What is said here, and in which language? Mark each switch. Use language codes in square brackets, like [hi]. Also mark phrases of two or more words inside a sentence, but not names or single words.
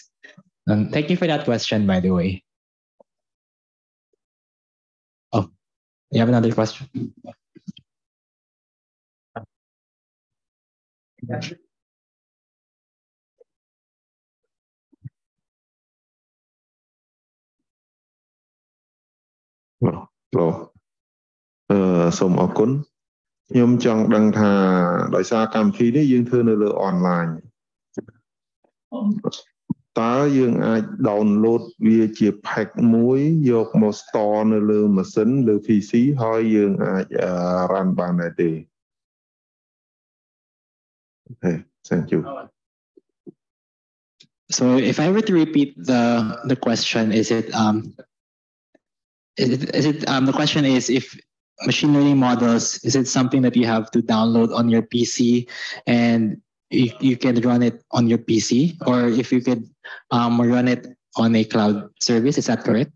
[en] Thank you for that question, by the way. Oh, you have another question? Hello. [km] សូមអរគុណខ្ញុំចង់ដឹងថាដោយសារកម្មវិធីនេះយើងធ្វើនៅលើអនឡាញតើយើងអាច download វាជា pack មួយយកមក store នៅលើម៉ាស៊ីនលើ PC ហើយយើងអាច run បានដែរទេ [en] Okay, thank you. So if I were to repeat the question, the question is if machine learning models, is it something that you have to download on your PC and you can run it on your PC, or if you could run it on a cloud service, is that correct?